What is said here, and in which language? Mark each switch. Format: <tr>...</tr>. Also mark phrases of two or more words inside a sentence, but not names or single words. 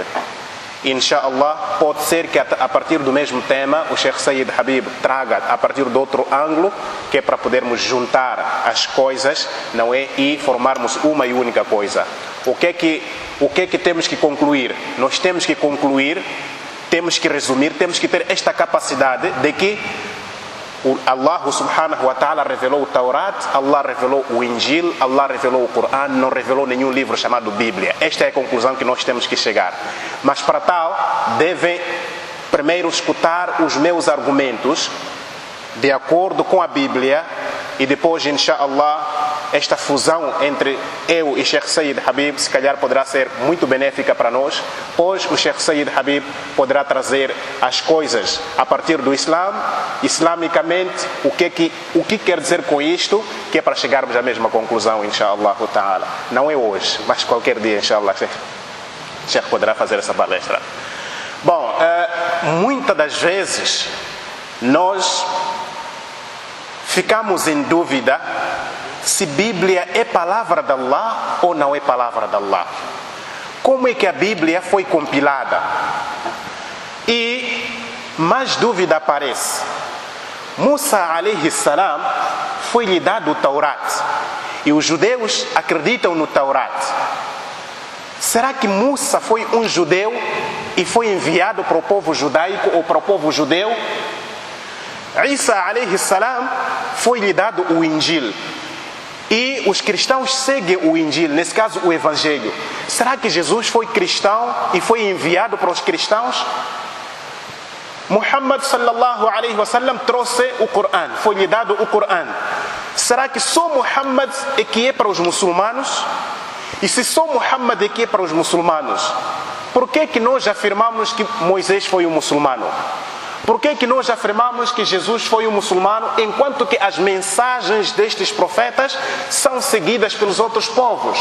<pt>Inshallah, pode ser que a partir do mesmo tema o Sheikh Sayyid Habib traga a partir de outro ângulo, que é para podermos juntar as coisas, não é? E formarmos uma e única coisa. O que é que temos que concluir? Nós temos que concluir, temos que resumir, temos que ter esta capacidade de que Allah</pt> <ar>سبحانه وتعالى</ar> <pt>revelou o Taurat, Allah revelou o Injil, Allah revelou o Coran, não revelou nenhum livro chamado Bíblia. Esta é a conclusão que nós temos que chegar. Mas para tal, devem primeiro escutar os meus argumentos de acordo com a Bíblia, e depois, inshallah, esta fusão entre eu e Sheikh Sayyid Habib se calhar poderá ser muito benéfica para nós, pois o Sheikh Sayyid Habib poderá trazer as coisas a partir do Islã, islamicamente, o que quer dizer com isto, que é para chegarmos à mesma conclusão,</pt> <ar>إن شاء الله تعالى.</ar> <pt>Não é hoje, mas qualquer dia, inshallah, Sheikh poderá fazer essa palestra. Bom, muitas das vezes nós ficamos em dúvida se Bíblia é palavra de Allah ou não é palavra de Allah. Como é que a Bíblia foi compilada? E mais dúvida aparece. Musa</pt> <ar>عليه السلام</ar> <pt>foi-lhe dado o Taurat, e os judeus acreditam no Taurat. Será que Musa foi um judeu e foi enviado para o povo judaico ou para o povo judeu? Isa</pt> <ar>عليه السلام</ar> <pt>foi-lhe dado o Injil, e os cristãos seguem o Injil, nesse caso o Evangelho. Será que Jesus foi cristão e foi enviado para os cristãos? Muhammad</pt> <ar>صلى الله عليه وسلم</ar> <pt>trouxe o Coran, foi-lhe dado o Coran. Será que só Muhammad é que é para os muçulmanos? E se só Muhammad é que é para os muçulmanos, por que nós afirmamos que Moisés foi um muçulmano? Por que nós afirmamos que Jesus foi um muçulmano, enquanto que as mensagens destes profetas são seguidas pelos outros povos?</pt>